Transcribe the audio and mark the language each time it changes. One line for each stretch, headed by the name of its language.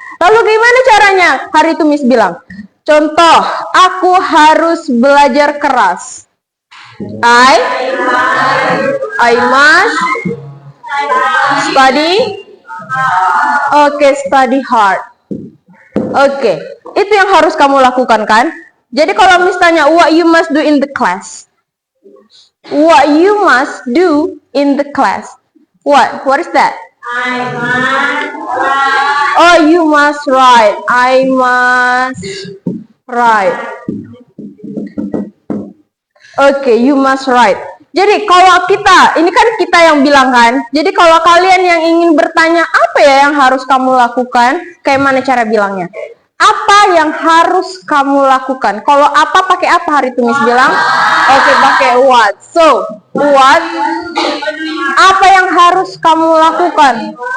Indonesian: Lalu gimana caranya? Hari itu Miss bilang, contoh, aku harus belajar keras.
English: I must study. Study hard.
Indonesian: Itu yang harus kamu lakukan kan? Jadi kalau misalnya
English: what you must do in the class. What you must do in the class. What is that? I must write. Oh, you must write. I must write. You must write.
Indonesian: Jadi kalau kita, ini kan kita yang bilang kan. Jadi kalau kalian yang ingin bertanya apa ya yang harus kamu lakukan, kayak mana cara bilangnya? Apa yang harus kamu lakukan? Kalau apa pakai apa hari itu Miss bilang? Oke, pakai what.
English: So, what?
Indonesian: Apa yang harus kamu lakukan?